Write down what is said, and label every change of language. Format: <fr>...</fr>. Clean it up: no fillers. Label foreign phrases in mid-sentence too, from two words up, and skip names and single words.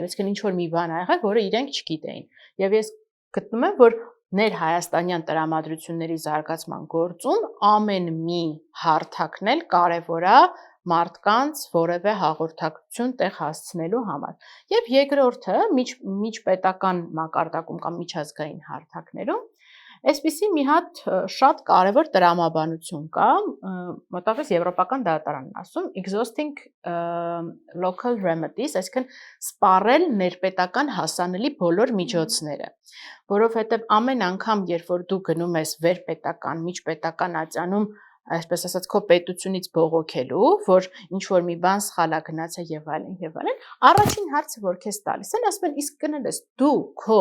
<hy>այսինքն ինչ որ մի բան ա եղել, որը իրենք չգիտեին։ Եվ ես գտնում եմ, որ ներհայաստանյան տրամադրությունների զարգացման գործում ամեն մի հարթակն էլ կարևոր է մարդկանց որևէ հաղորդակցություն տեղ հասցնելու համար։ Եւ երկրորդը միջպետական մակարդակում կամ միջազգային հարթակներում այսպիսի մի հատ շատ կարևոր տրամաբանություն կա, մոտավորապես Եվրոպական դատարանն ասում exhausting</hy> <en>local remedies,</en> <hy>այսինքն սպառել ներպետական հասանելի բոլոր միջոցները, որովհետև ամեն անգամ, երբ որ դու գնում ես վերպետական, միջպետական ատյանում, այսպես ասած, քո պետությունից բողոքելու, որ ինչ որ մի բան սխալ է գնացել եւ այլն, առաջին հարցը, որ քեզ տալիս են, ասում են, իսկ կներես դու քո</hy>